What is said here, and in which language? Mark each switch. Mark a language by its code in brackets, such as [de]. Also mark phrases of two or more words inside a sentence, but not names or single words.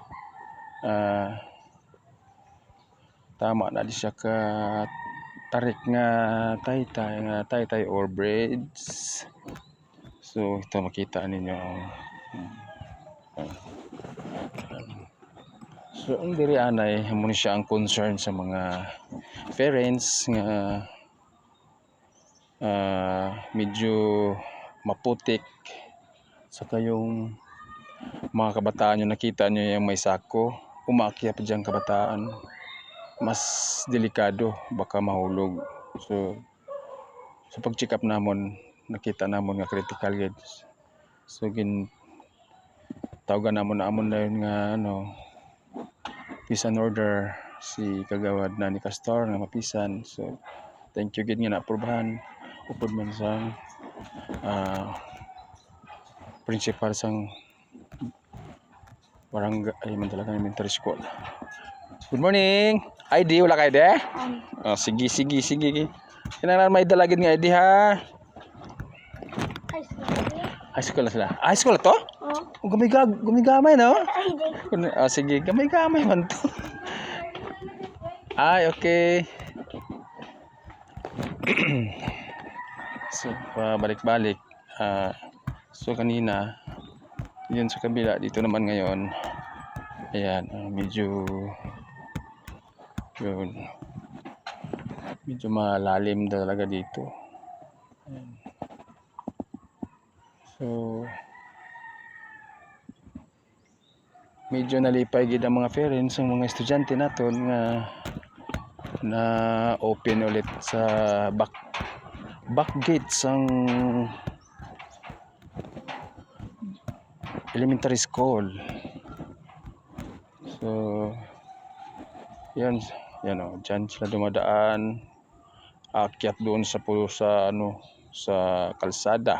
[hil] Tama na di siya ka tarik nga taytay or braids. So ito makita ninyo. So ang diri anay amo ni siya ang concern sa mga parents nga medyo maputik sa kayong mga kabataan [tl] yung nakita nyo yung may sako, umakyat pa dyan kabataan, mas delikado, baka mahulog. [hil] So sa pag-check up namon nakita namon nga critical gid. So tawagan namon na yun nga [en] peace and order [hil] si kagawad na ni Castor nga mapisan. So [en] thank you [hil] gid nga naaprubahan upod man sa principal sang barangay Mandalagan Elementary School. [en] Good morning. [hil] ID wala kay de? Sige. Kinahanglan may dalagid nga ID ha. [en] High school. High school [hil] na sila. [en] High school [hil] to? Oo. Gumigamay no? Ay, di. Sige, gamay-gamay man to. Ay, okay. So, balik-balik. [tl] So, kanina, yun sa kabila, dito naman ngayon. Ayan, medyo, yun, medyo malalim talaga dito. Ayan. So, [hil] medyo nalipay gid ang mga parents, ang mga estudyante naton nga na open ulit sa [en] back gate [hil] sang [en] elementary school. [tl] So yan dyan sila dumadaan, aakyat doon sa sa kalsada.